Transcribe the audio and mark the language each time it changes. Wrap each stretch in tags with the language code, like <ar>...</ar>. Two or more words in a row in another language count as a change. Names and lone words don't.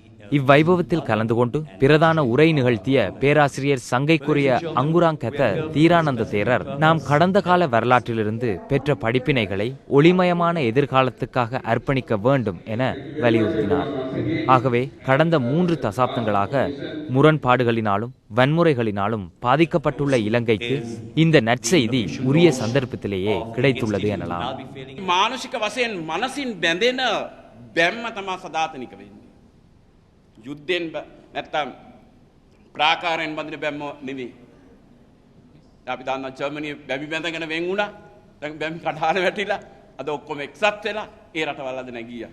<ta>இவ்வைபவத்தில் கலந்து கொண்டு பிரதான உரை நிகழ்த்திய பேராசிரியர் சங்கைக்குரிய அங்குராங்கத்த தீரானந்த தேரர் நாம் கடந்த கால வரலாற்றிலிருந்து பெற்ற படிப்பினைகளை ஒளிமயமான எதிர்காலத்துக்காக அர்ப்பணிக்க வேண்டும் என வலியுறுத்தினார். ஆகவே கடந்த 3 தசாப்தங்களாக முரண்பாடுகளினாலும் வன்முறைகளினாலும் பாதிக்கப்பட்டுள்ள இலங்கைக்கு இந்த நற்செய்தி உரிய சந்தர்ப்பத்திலேயே கிடைத்துள்ளது எனலாம்.</ta> <si>මානසික වශයෙන් මනසින් බැඳෙන බැම්ම තමා සදාතනික වෙන්නේ. යුද්ධෙන් නැත්තම් ප්‍රාකාරයෙන් බඳින බැම්ම නෙවෙයි. අපි දන්නා ජර්මනිය බැමි බැඳගෙන වෙන් වුණා. දැන් බැමි කඩාන වැටිලා අද ඔක්කොම එක්සත් වෙලා ඒ රටවල් අද නැගියා.</si>